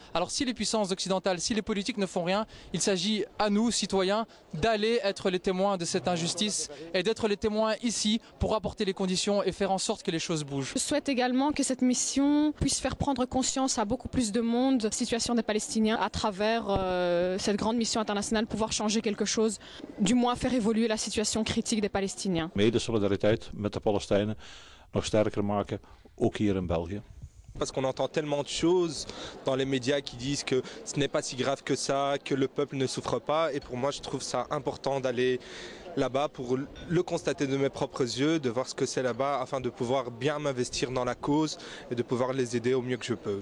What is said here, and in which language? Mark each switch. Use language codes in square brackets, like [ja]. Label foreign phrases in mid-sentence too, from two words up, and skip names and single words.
[fr] Alors si les puissances occidentales, si les politiques ne font rien, il s'agit à nous, citoyens, d'aller être les témoins de cette injustice et d'être les témoins ici pour apporter les conditions et faire en sorte que les choses bougent. Je souhaite également que cette mission puisse faire prendre conscience à beaucoup plus de monde de la situation des Palestiniens à travers cette grande mission internationale, pouvoir changer quelque chose, du moins faire évoluer la situation critique des Palestiniens. [nl] Mede solidariteit met de Palestijnen nog sterker maken, ook hier in België. [fr] Parce qu'on entend tellement de choses dans les médias qui disent que ce n'est pas si grave que ça, que le peuple ne souffre pas. Et pour moi, je trouve ça important d'aller là-bas pour le constater de mes propres yeux, de voir ce que c'est là-bas, afin de pouvoir bien m'investir dans la cause et de pouvoir les aider au mieux que je peux.